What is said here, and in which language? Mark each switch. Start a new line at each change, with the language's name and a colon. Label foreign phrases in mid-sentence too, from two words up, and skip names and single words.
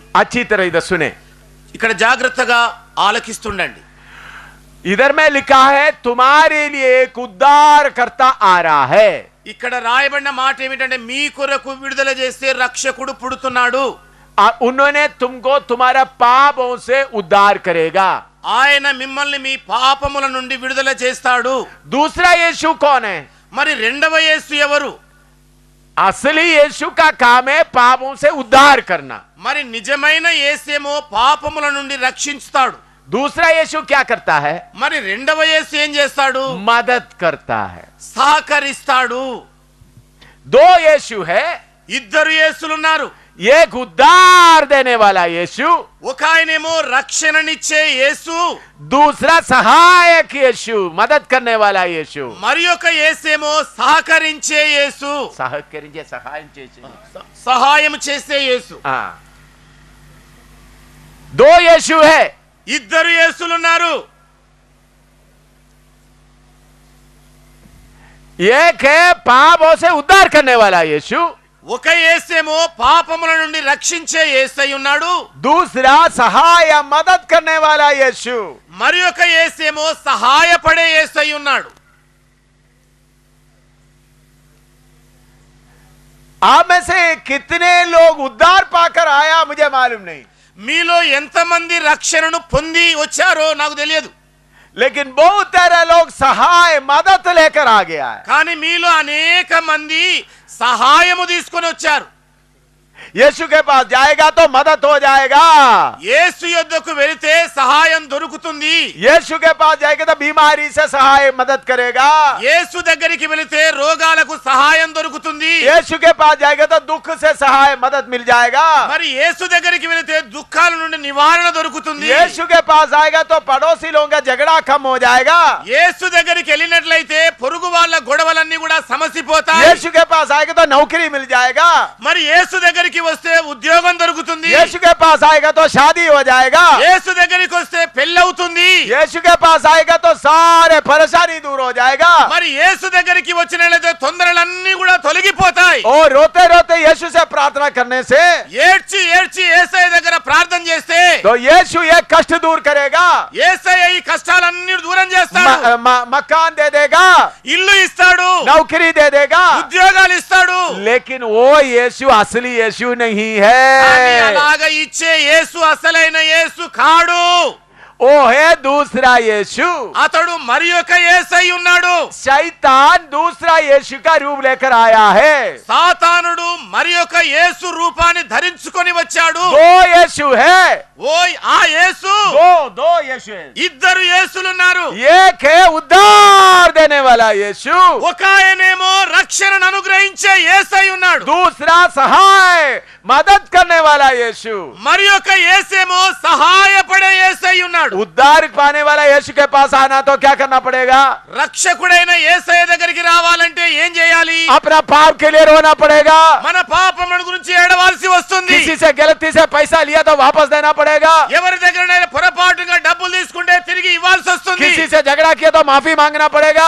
Hindi: अच्छी तरह इधर सुने,
Telugu: ఇక్కడ జాగ్రత్తగా ఆలకిస్తుండండి.
Hindi: इधर में लिखा है तुम्हारे लिए एक उद्धारकर्ता आ रहा है।
Telugu: ఇక్కడ రాయబడిన మాట ఏమిటంటే మీ కొరకు విడుదల చేసే రక్షకుడు పుడుతున్నాడు.
Hindi: उन्होंने तुमको तुम्हारा पापों से उद्धार करेगा।
Telugu: ఆయన మిమ్మల్ని మీ పాపముల నుండి విడుదల చేస్తాడు.
Hindi: दूसरा यीशु कौन है?
Telugu: మరి రెండవ యేసు ఎవరు?
Hindi: असली यीशु का काम है पापों से उद्धार करना।
Telugu: మరి నిజమైన యేసేమో పాపముల నుండి రక్షించుతాడు.
Hindi: दूसरा यीशु क्या करता है?
Telugu: మరి రెండవ యేసు ఏం చేస్తాడు?
Hindi: मदद करता है।
Telugu: సహకరిస్తాడు.
Hindi: दो यीशु है,
Telugu: ఇద్దరు యేసులున్నారు.
Hindi: एक उद्धार देने वाला यीशु,
Telugu: ఒక ఆయనేమో రక్షణనిచ్చే యేసు,
Hindi: दूसरा सहायक यीशु, मदद करने वाला यीशु।
Telugu: మరి ఒక యేసేమో సహకరించే యేసు, సహాయం చేసే యేసు.
Hindi: दो यीशु है,
Telugu: ఇద్దరు యేసులున్నారు.
Hindi: एक है पापों से उद्धार करने वाला यीशु,
Telugu: ఒక యేసేమో పాపముల నుండి రక్షించే యేసై ఉన్నాడు.
Hindi: दूसरा सहाय मदद करने वाला यीशु,
Telugu: మరి ఒక యేసేమో సహాయపడే యేసై ఉన్నాడు.
Hindi: आप में से कितने लोग उद्धार पाकर आया मुझे मालूम नहीं,
Telugu: మీలో ఎంతమంది రక్షణను పొంది వచ్చారో నాకు తెలియదు.
Hindi: लेकिन बहुत सारे लोग सहाय मदद लेकर आ गया है।
Telugu: కానీ మీలో అనేక మంది సహాయము తీసుకొని వచ్చారు.
Hindi: यीशु के पास जाएगा तो मदद हो जाएगा।
Telugu: యేసు యొద్దకు వెళితే సహాయం దొరుకుతుంది.
Hindi: यीशु के पास जाएगा तो बीमारी से सहाय मदद करेगा।
Telugu: యేసు దగ్గరికి వెళితే రోగాలకు సహాయం దొరుకుతుంది.
Hindi: यीशु के पास जाएगा तो दुख से सहाय मदद मिल जाएगा।
Telugu: మరి యేసు దగ్గరికి వెళితే దుఃఖాల నుండి నివారణ దొరుకుతుంది.
Hindi: यीशु के पास आएगा तो पड़ोसी लोगों का झगड़ा कम हो जाएगा।
Telugu: యేసు దగ్గరికి వెళ్ళినట్లయితే పొరుగు వాళ్ళ గొడవలన్నీ కూడా సమసిపోతాయి.
Hindi: यीशु के पास आएगा तो नौकरी मिल जाएगा।
Telugu: మరి యేసు దగ్గరికి వస్తే ఉద్యోగం దొరుకుతుంది.
Hindi: यीशु के पास आएगा तो शादी हो जाएगा।
Telugu: యేసు దగ్గరికి వస్తే పెళ్ళవుతుంది.
Hindi: यीशु के पास आएगा तो सारे परेशानी दूर हो जाएगा
Telugu: మరి యేసు దగ్గరికి వచ్చినట్లయితే తొందరలన్నీ కూడా తొలగిపోతాయి.
Hindi: और रोते रोते यीशु से प्रार्थना करने से
Telugu: ఏడ్చి ఏడ్చి యేసయ్య దగ్గర ప్రార్థన చేస్తే
Hindi: तो यीशु ये कष्ट दूर करेगा
Telugu: యేసయ్య ఈ కష్టాలన్నీ దూరం చేస్తాడు.
Hindi: मकान दे देगा
Telugu: ఇల్లు ఇస్తాడు,
Hindi: नौकरी दे देगा
Telugu: ఉద్యోగాలు ఇస్తాడు.
Hindi: लेकिन वो यीशु असली यीशु नहीं
Telugu: కానీ
Hindi: है
Telugu: అలాగ ఇచ్చే యేసు అసలైన యేసు కాడు.
Hindi: वो है दूसरा यीशु
Telugu: అతడు మరి ఒక యేసయ్య ఉన్నాడు.
Hindi: शैतान दूसरा यीशु का रूप लेकर आया है
Telugu: సాతానుడు మరి ఒక యేసు రూపాన్ని ధరించుకొని వచ్చాడు.
Hindi: दो यीशु है
Telugu: ఓయ్ ఆ యేసు
Hindi: दो यीशु है
Telugu: ఇద్దరు యేసులున్నారు.
Hindi: एक है उद्धार देने वाला यीशु
Telugu: ఒక ఆయనేమో రక్షణను అనుగ్రహించే యేసయ్య ఉన్నాడు.
Hindi: दूसरा सहाय मदद करने वाला यीशु
Telugu: మరి ఒక యేసేమో సహాయపడే యేసయ్య ఉన్నాడు.
Hindi: उद्धार पाने वाला यीशु के पास आना तो क्या करना पड़ेगा
Telugu: రక్షకుడైన యేసయ్య దగ్గరికి రావాలంటే ఏం చేయాలి?
Hindi: अपना पाप के लिए रोना पड़ेगा
Telugu: మన పాపముల గురించి ఏడవాల్సి వస్తుంది.
Hindi: किसी से गलती से पैसा लिया तो वापस देना पड़ेगा
Telugu: ఎవరి దగ్గరైనా పొరపాటుగా డబ్బులు తీసుకుంటే తిరిగి ఇవ్వాల్సి వస్తుంది.
Hindi: किसी से झगड़ा किया तो माफी मांगना पड़ेगा